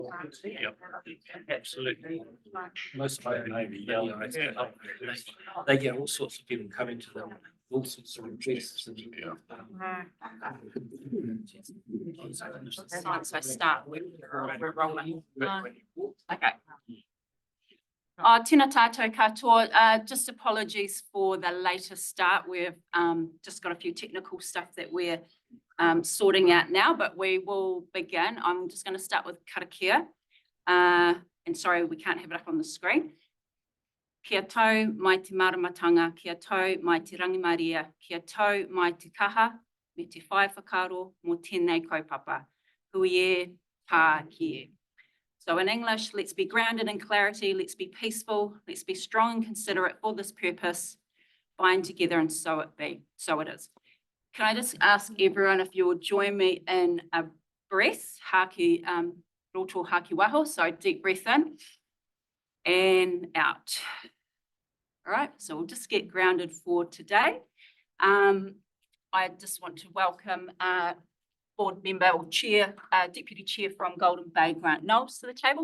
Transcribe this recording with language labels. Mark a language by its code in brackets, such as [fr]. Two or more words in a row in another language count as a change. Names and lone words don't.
[en] Yep, absolutely. Most of them may be yellow. They get all sorts of people coming to them, all sorts of addresses. So I start with rolling. Okay. [mi] Tēnā tātou katoa. [en] Just apologies for the later start. We've just got a few technical stuff that we're sorting out now, but we will begin. I'm just going to start with karakia. And sorry, we can't have it up on the screen. [mi] Kia tau mai te maramatanga, kia tau mai te rangimaria, kia tau mai te kaha, me te whai whakaro, mō tēnei kaupapa. Hui e, pā ki e. [en] So in English, let's be grounded in clarity, let's be peaceful, let's be strong and considerate for this purpose, bind together and so it be, so it is. Can I just ask everyone if you will join me in a breath, [mi] haki, roto haki waho, [en] so deep breath in and out. All right, so we'll just get grounded for today. I just want to welcome board member or chair, deputy chair from Golden Bay, Grant Knowles, to the table.